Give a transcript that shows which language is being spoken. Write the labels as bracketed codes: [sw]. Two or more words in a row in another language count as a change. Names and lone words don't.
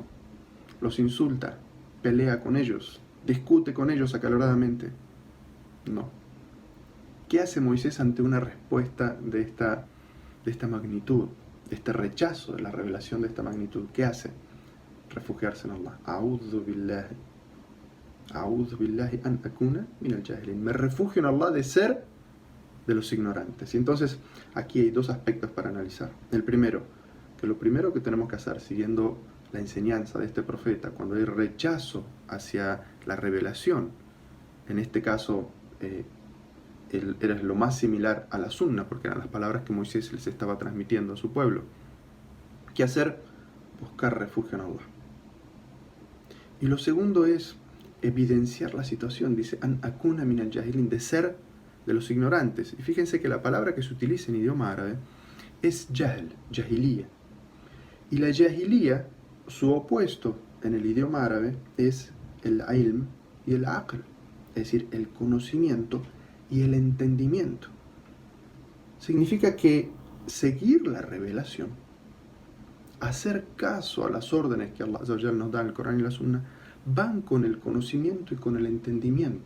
[es] ¿Los insulta? ¿Pelea con ellos? ¿Discute con ellos acaloradamente? No. ¿Qué hace Moisés ante una respuesta de esta magnitud, de este rechazo de la revelación de esta magnitud? ¿Qué hace? Refugiarse en Allah. [ar] أعوذ بالله أن أكون من الجاهلين. [es] Me refugio en Allah de ser de los ignorantes. Y entonces aquí hay dos aspectos para analizar. El primero, que lo primero que tenemos que hacer, siguiendo la enseñanza de este profeta, cuando hay rechazo hacia la revelación, en este caso era lo más similar a la sunna, porque eran las palabras que Moisés les estaba transmitiendo a su pueblo. ¿Qué hacer? Buscar refugio en Allah. Y lo segundo es evidenciar la situación, dice [ar] أن أكون من الجاهلين, [es] de ser de los ignorantes. Y fíjense que la palabra que se utiliza en idioma árabe es jahl, jahiliya. Y la jahiliya, su opuesto en el idioma árabe es el ilm y el aql, es decir, el conocimiento y el entendimiento. Significa que seguir la revelación, hacer caso a las órdenes que Allah nos da en el Corán y la Sunna, van con el conocimiento y con el entendimiento.